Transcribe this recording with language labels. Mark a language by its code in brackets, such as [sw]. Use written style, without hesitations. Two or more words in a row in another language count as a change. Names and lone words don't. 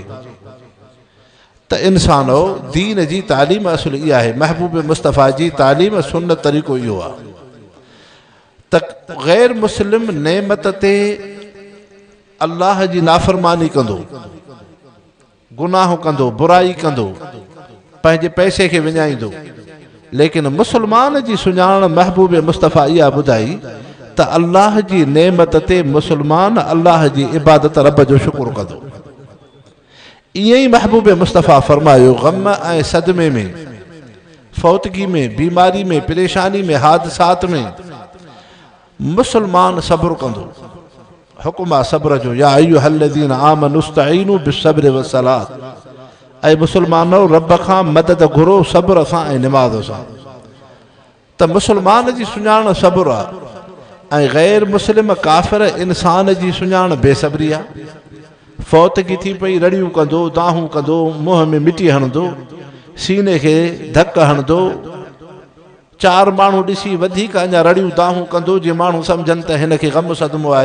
[sd] त इंसानो दीन जी तालीम असुल इहा आहे, महबूब मुस्तफ़ा जी तालीम सुन्नत तरीक़ो इहो आहे त गैर मुस्लिम नेमत ते अल्लाह जी नाफ़रमानी कंदो, गुनाह कंदो, बुराई कंदो, पंहिंजे पैसे खे विञाईंदो, लेकिन मुस्लमान जी सुञाण महबूब मुस्तफ़ा इहा ॿुधाई त अल्लाह जी नेमत ते मुस्लमान अल्लाह जी इबादत, रब जो शुक्र कंदो। ईअं ई महबूब मुस्तफ़ा फरमायो ग़म ऐं सदमे में, फौतगी में, बीमारी में, परेशानी में, हादसात में मुस्लमान सब्र कंदो। हुक्म आहे सब्र जो, [ar] يا أيها الذين آمنوا استعينوا بالصبر والصلاة. [sd] ऐं मुस्लमानो रब खां मदद घुरो सब्र सां ऐं निमाज़ सां। त मुस्लमान जी सुञाण सब्र आहे ऐं गैर मुस्लिम काफ़िर इंसान जी सुञाण बेसब्री आहे। फौतगी थी पई, रड़ियूं कंदो, दाहूं कंदो, मुंहं में मिटी हणंदो, सीने खे धक हणंदो, चार माण्हू ॾिसी वधीक अञा रड़ियूं दाहूं कंदो, जीअं माण्हू सम्झनि त हिन खे ग़म सदमो आहे।